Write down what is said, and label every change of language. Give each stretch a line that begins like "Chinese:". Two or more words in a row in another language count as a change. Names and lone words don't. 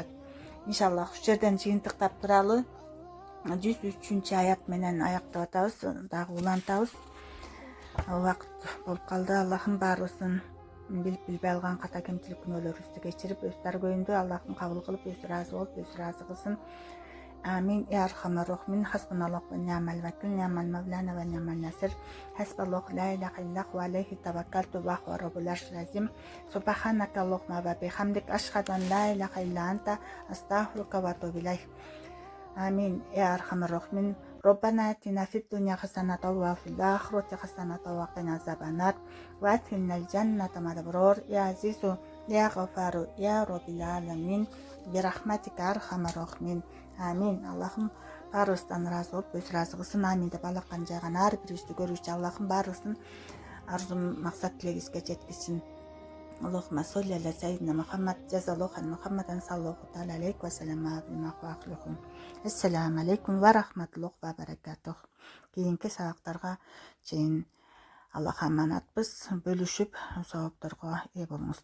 Kyrgyz: Иншаллах ушул жерден жыйынтыктап туралы 103 аят менен аяктап атабыз, дагы улантабыз. Убакыт болуп калды. Аллахым баарыбыздын билип билбей алган ката кемчилик күнөөлөрүбүздү кечирип, өз даргөйүндө Аллахым кабыл кылып, өзү ыраазы болуп, өзү ыраазы кылсын.
Arabic: آمين يا أرحم الراحمين. حسبنا الله ونعم الوكيل نعم المولى ونعم النصير. حسبي الله لا إله إلا هو عليه توكلت وهو رب العرش العظيم. سبحانك اللهم وبحمدك أشهد أن لا إله إلا أنت أستغفرك وأتوب إليك. آمين يا أرحم الراحمين. ربنا آتنا في الدنيا حسنة وفي الآخرة حسنة وقنا عذاب النار وأدخلنا الجنة مع الأبرار يا عزيز يا غفار يا رب العالمين برحمتك أرحم الراحمين. Амин.
Kyrgyz: Аллахым баарыбыздан ыраазы болуп, өз ыраазы кылсын. Амин деп алакан жайган ар бирибизди көрүүчү Аллахым баарыбыздын арзу максат тилегибизге жеткизсин.
Arabic: اللهم صل على سيدنا محمد جزى الله محمدا صلى الله تعالى عليه وسلم أهلهم. السلام عليكم ورحمة الله وبركاته.
Kyrgyz: Кийинки сабактарга чейин Аллах аманатпыз, бөлүшүп савапторго ээ болуңуз.